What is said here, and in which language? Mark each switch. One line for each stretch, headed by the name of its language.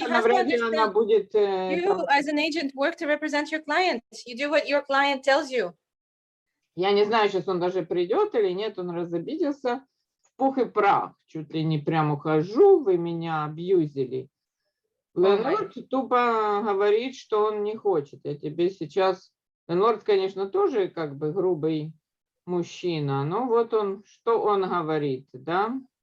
Russian: она будет...
English: You, as an agent, work to represent your client. You do what your client tells you.
Russian: Я не знаю, сейчас он даже придет или нет, он разобиделся в пух и прах. Чуть ли не прям ухожу, вы меня абьюзили. Ленлорд тупо говорит, что он не хочет. Я тебе сейчас... Ленлорд, конечно, тоже как бы грубый мужчина, но вот он, что он говорит, да?